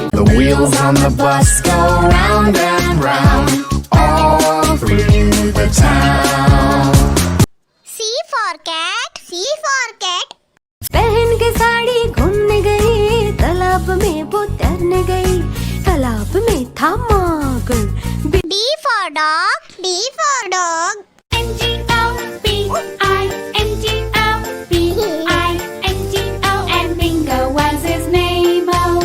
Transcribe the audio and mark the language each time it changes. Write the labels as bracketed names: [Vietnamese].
[English] The wheels on the bus go round and round all through the town. C for cat, C for cat. [Hindi] पहन के साड़ी घूमने गई, तालाब में वो तैरने गई, तालाब में था मगर। [English] D for dog, D for dog. N-G-O-B-I-N-G-O, and Bingo was his name-o.